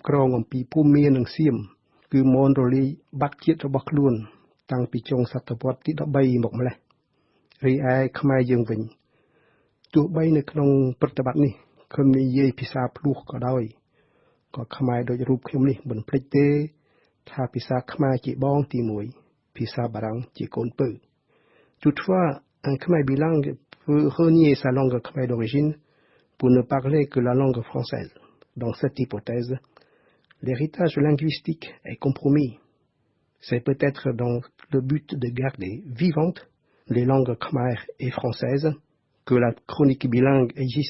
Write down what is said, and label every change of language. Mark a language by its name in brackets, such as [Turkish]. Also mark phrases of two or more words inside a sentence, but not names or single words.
[Khmer] គ្រងអំពីភូមិនិងសៀមគឺមនរលាយបាត់ជាតិរបស់ខ្លួនតាំងពីចុងសតវត្សទី13មកម្លេះរីឯខ្មែរយើងវិញទោះបីនៅក្នុងប្រតិបត្តិនេះខ្ញុំនិយាយភាសាភ្លោះក៏ដោយក៏ខ្មែរដូចរូបខ្ញុំនេះមិនភ្លេចទេថាភាសាខ្មែរជាបងទី1ភាសាបារាំងជាកូនពៅ [French] Toutefois, un Khmer bilingue peut renier sa langue khmer d'origine pour ne parler que la langue française. Dans cette hypothèse, l'héritage linguistique est compromis. C'est peut-être dans le but de garder vivantes les langues khmer et françaises que la chronique bilingue existe.